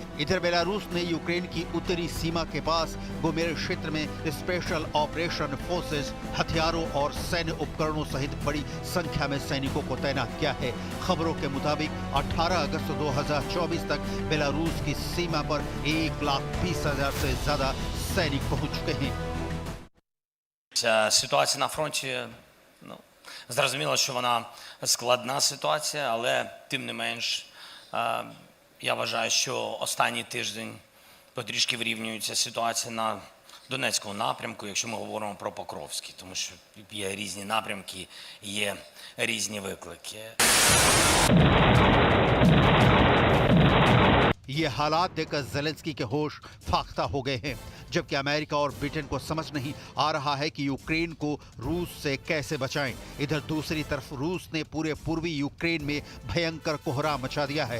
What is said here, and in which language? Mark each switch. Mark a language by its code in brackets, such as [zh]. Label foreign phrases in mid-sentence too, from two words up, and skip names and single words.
[hi] इधर बेलारूस ने यूक्रेन की उत्तरी सीमा के पास गोमेर क्षेत्र में [en] special operation forces, [hi] हथियारों और सैन्य उपकरणों सहित बड़ी संख्या में सैनिकों को तैनात किया है। खबरों के मुताबिक 18 अगस्त 2024 तक बेलारूस की सीमा पर 1,20,000 से ज्यादा सैनिक पहुंच चुके हैं। [uk] Ситуація на фронті, зрозуміло, що вона складна ситуація, але тим не менш, я вважаю, що останній тиждень потрішки вирівнюється ситуація на Донецькому напрямку, якщо ми говоримо про Покровський, тому що є різні напрямки, є різні виклики. [hi] ये हालात देखकर ज़ेलेंस्की के होश फाख्ता हो गए हैं, जबकि अमेरिका और ब्रिटेन को समझ नहीं आ रहा है कि यूक्रेन को रूस से कैसे बचाएं। इधर दूसरी तरफ रूस ने पूरे पूर्वी यूक्रेन में भयंकर कोहराम मचा दिया है।